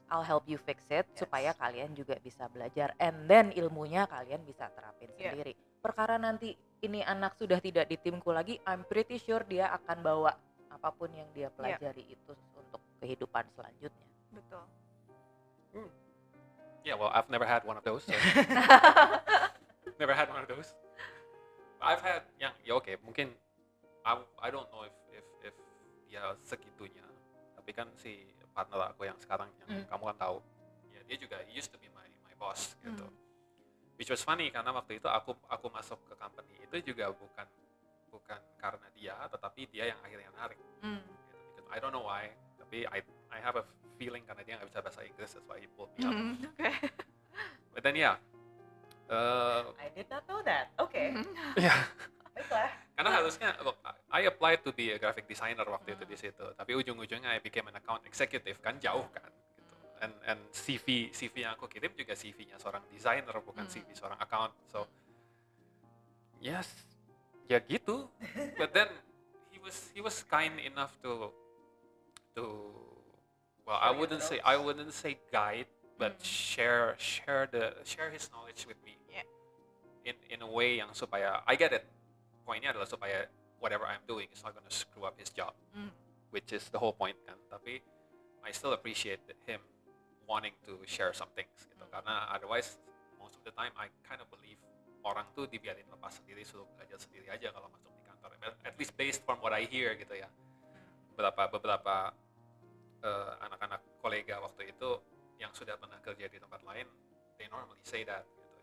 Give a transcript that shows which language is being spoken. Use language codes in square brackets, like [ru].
[en] I'll help you fix it, Yes. [id] supaya kalian juga bisa belajar, [en] and then [id] ilmunya kalian bisa terapin [en] Yeah. [id] sendiri. Perkara nanti ini anak sudah tidak di timku lagi, [en] I'm pretty sure [id] dia akan bawa apapun yang dia pelajari itu untuk kehidupan selanjutnya. Betul. [en] Yeah, well, I've never had one of those. So. Never had one of those. I've had [id] yang ya oke mungkin [en] I don't know if [id] dia segitunya, tapi kan si partner aku yang sekarang yang kamu kan tahu, ya dia juga [en] he used to be my boss [id] gitu. [en] Which was funny [id] karena waktu itu aku masuk ke company itu juga bukan karena dia, tetapi dia yang akhirnya narik. Gitu. [en] Because I don't know why, tapi I have a feeling [id] karena dia nggak bisa bahasa Inggris, [en] that's why he pulled me up. Okay. But then yeah, I did not know that. Oke. yeah. [id] Baiklah. Karena harusnya [en] look, I applied to be a graphic designer [id] waktu itu di situ, tapi ujung-ujungnya [en] I became an account executive, [id] kan jauh kan gitu. And CV yang aku kirim juga CV-nya seorang designer, bukan CV seorang account. [en] So yes, [id] ya gitu. [en] But then he was kind enough to well, I wouldn't say guide, but share his knowledge with me. Yeah. In a way [id] yang supaya [en] I get it. [id] Poinnya adalah supaya [en] whatever I'm doing is not gonna screw up his job, which is the whole point kan. Tapi I still appreciate him wanting to share some things gitu. [id] Karena [en] otherwise most of the time I kind of believe [id] orang tuh dibiarin lepas sendiri, suruh belajar sendiri aja kalau masuk di kantor. [en] At least based from what I hear gitu ya. [id] Beberapa anak-anak kolega waktu itu yang sudah pernah kerja di tempat lain, [en] they normally say that [id] gitu.